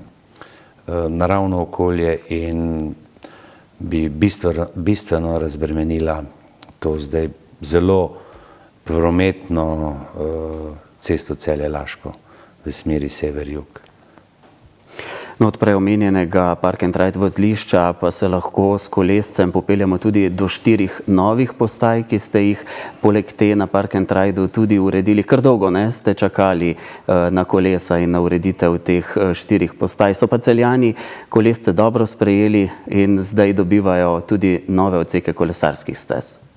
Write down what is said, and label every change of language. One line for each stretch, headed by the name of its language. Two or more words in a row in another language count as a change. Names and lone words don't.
Slovenian: naravno okolje in bi bistveno razbremenila to zdaj zelo prometno cesto Celje-Laško v smeri sever-jug. No, od prej omenjenega
English: park and ride
Slovenian: vozlišča pa se lahko s kolescem popeljamo tudi do 4 novih postaj, ki ste jih poleg te na
English: park and rideu
Slovenian: tudi uredili. Kar dolgo ste čakali na kolesa in na ureditev teh 4 postaj. So pa Celjani kolesce dobro sprejeli in zdaj dobivajo tudi nove odseke kolesarskih stez.